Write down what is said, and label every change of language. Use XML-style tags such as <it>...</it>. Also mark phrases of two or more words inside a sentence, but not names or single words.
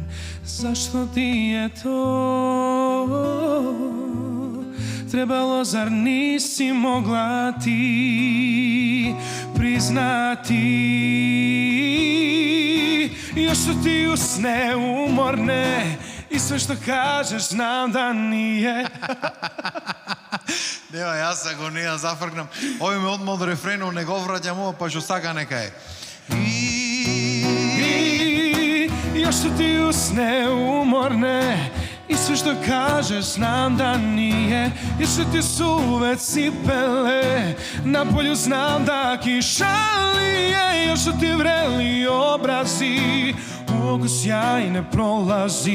<sr>Zašto ti je to trebalo, zar nisi mogla ti priznati? Još su ti usne umorne i sve što kažeš znam da nije.</sr> <mk>Нема, јас го не ја зафркнам. Овој ме одма од рефренот, не го враќам ова, па што сака нека е.</mk> <sr>I još su ti usne umorne i sve što kažeš znam da nije. Još su ti suve cipele, na polju znam da kiša lije. Još su ti vreli obrazi, u oko sjaj ne prolazi.</sr>